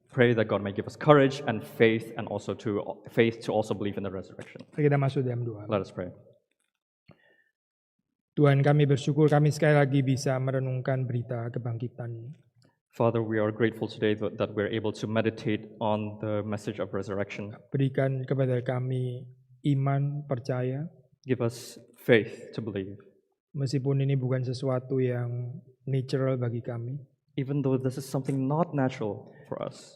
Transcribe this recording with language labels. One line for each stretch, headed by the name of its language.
English: Pray that God may give us courage and faith, and also to also believe in the resurrection.
Indonesian: Kita masuk dalam doa.
English: Let us pray.
Indonesian: Tuhan, kami bersyukur kami sekali lagi bisa merenungkan berita kebangkitan.
English: Father, we are grateful today that we're able to meditate on the message of resurrection.
Indonesian: Berikan kepada kami iman, percaya.
English: Give us faith to believe.
Indonesian: Meskipun ini bukan sesuatu yang natural bagi kami.
English: Even though this is something not natural for us.